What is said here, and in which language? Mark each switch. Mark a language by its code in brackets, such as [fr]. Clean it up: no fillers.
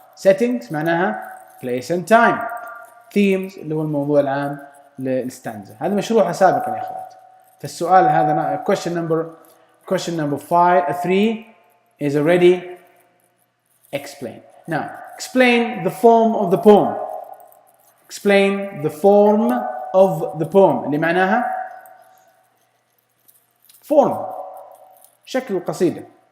[en] settings معناها place and time. [ar] themes اللي هو الموضوع العام للستانزا. هذا مشروحة سابقا يا أخوات. فالسؤال هذا question number 3 is already explained. [en] Now explain the form of the poem. Explain the form of the poem [ar] اللي معناها form شكل القصيدة.